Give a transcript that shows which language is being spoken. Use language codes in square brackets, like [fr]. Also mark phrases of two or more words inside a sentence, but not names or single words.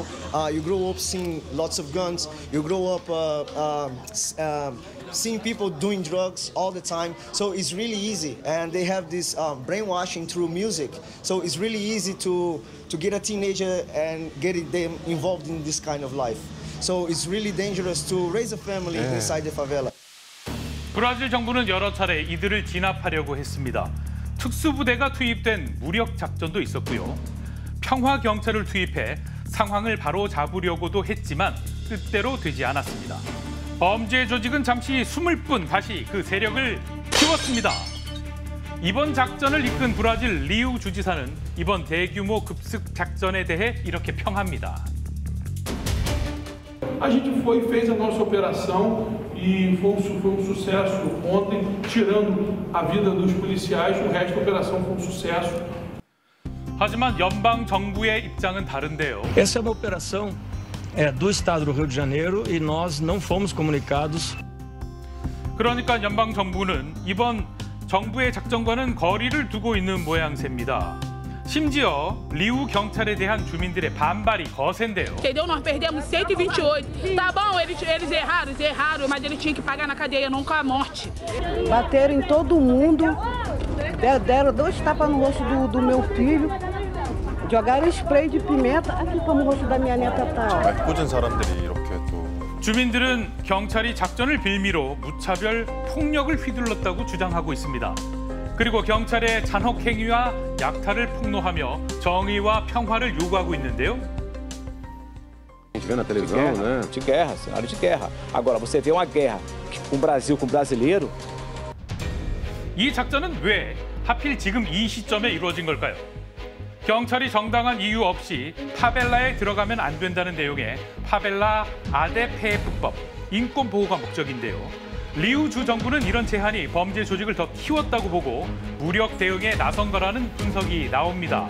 [en] You grow up seeing lots of guns. You grow up seeing people doing drugs all the time, so it's really easy. And they have this brainwashing through music, so it's really easy to get a teenager and get them involved in this kind of life. So it's really dangerous to raise a family inside the favela. [ko] 브라질 정부는 여러 차례 이들을 진압하려고 했습니다. 특수부대가 투입된 무력 작전도 있었고요. 평화 경찰을 투입해 상황을 바로 잡으려고도 했지만 뜻대로 되지 않았습니다. 범죄 조직은 잠시 숨을 뿐 다시 그 세력을 키웠습니다. 이번 작전을 이끈 브라질 리우 주지사는 이번 대규모 급습 작전에 대해 이렇게 평합니다. [pt] A gente foi e fez a nossa operação e foi sucesso ontem, tirando a vida dos policiais, o resto da operação foi sucesso. [ko] 하지만 연방 정부의 입장은 다른데요. [pt] Essa é uma operação do estado do Rio de Janeiro e nós não fomos comunicados. [ko] 그러니까 연방 정부는 이번 정부의 작전과는 거리를 두고 있는 모양새입니다. 심지어 리우 경찰에 대한 주민들의 반발이 거센데요. [pt] Entendeu? Nós perdemos 128. Tá bom, eles erraram, mas eles tinham que pagar na cadeia, não com a morte. Bateram em todo mundo, deram 2 tapas no rosto do meu filho. jogaram spray de pimenta aqui como o rosto da minha neta tá. [ko] 꾸준 사람들이 이렇게 또 주민들은 경찰이 작전을 빌미로 무차별 폭력을 휘둘렀다고 주장하고 있습니다. 그리고 경찰의 잔혹 행위와 약탈을 폭로하며 정의와 평화를 요구하고 있는데요. [pt] A gente vê na televisão, né? De guerra, cenário de guerra. Agora você vê uma guerra com o Brasil, com o brasileiro. [ko] 이 작전은 왜 하필 지금 이 시점에 이루어진 걸까요? 경찰이 정당한 이유 없이 파벨라에 들어가면 안 된다는 내용의 파벨라 아데페프법, 인권 보호가 목적인데요. 리우 주 정부는 이런 제한이 범죄 조직을 더 키웠다고 보고 무력 대응에 나선 거라는 분석이 나옵니다.